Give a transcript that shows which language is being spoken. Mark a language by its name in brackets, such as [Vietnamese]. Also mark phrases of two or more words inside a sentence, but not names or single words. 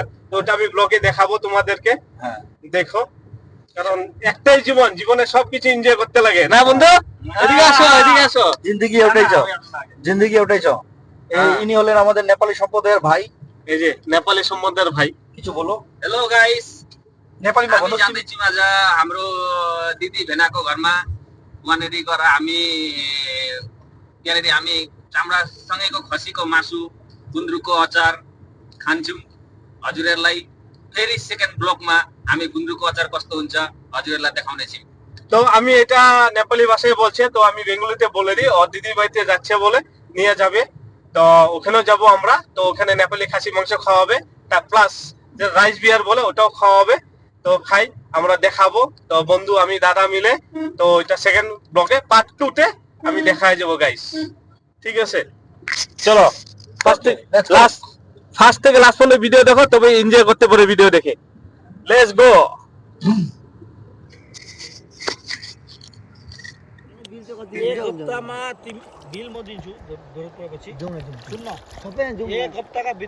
[Bangla] তো ওটা আমি ব্লগে দেখাবো তোমাদেরকে, হ্যাঁ, দেখো। কারণ একটাই জীবন, জীবনে সবকিছু এনজয় করতে লাগে না বন্ধু? এদিকে আসো, এদিকে আসো। জিন্দিগি ওটাই চাও, জিন্দিগি ওটাই চাও। হ্যাঁ। ইনি হলেন আমাদের নেপালি সম্প্রদায়ের ভাই। এই যে নেপালি সম্বন্ধের ভাই। কিছু বলো। [English] Hello guys, [Nepali] नेपालीमा हामी भन्नुहोस्। जाँदैछौँ आज हाम्रो दिदी भेनाको घरमा। वहाँनिर गएर हामी त्यहाँनिर हामी चामडासँगैको खसीको मासु, गुन्द्रुकको अचार खान्छौँ। हजुरहरूलाई फेरि सेकेन्ड ब्लकमा हामी गुन्द्रुकको अचार कस्तो हुन्छ हजुरहरूलाई देखाउनेछौँ। [Bangla] তো আমি এটা নেপালি ভাষায় বলছে, তো আমি বেঙ্গলিতে বলে দিই। ওর দিদির বাড়িতে যাচ্ছে বলে নিয়ে যাবে, তো ওখানেও যাব আমরা। তো ওখানে নেপালি খাসি মাংস খাওয়াবে, তা প্লাস যে [English] rice beer [Bangla] বলে ওটাও খাওয়াবে। তো খাই, আমরা দেখাবো। তো বন্ধু আমি দাদা মিলে, তো এটা সেকেন্ড ব্লকে পার্ট 2 তে আমি দেখায় যাবো গাইস। ঠিক আছে, চলো ফার্স্ট থেকে লাস্ট পর্যন্ত ভিডিও দেখো, তবে এনজয় করতে পারে ভিডিও দেখে। [English] Let's go. [Nepali] एक हप्तामा बिल म दिन्छु जरुरत परेपछि सुन्न एक हप्ताका भित्र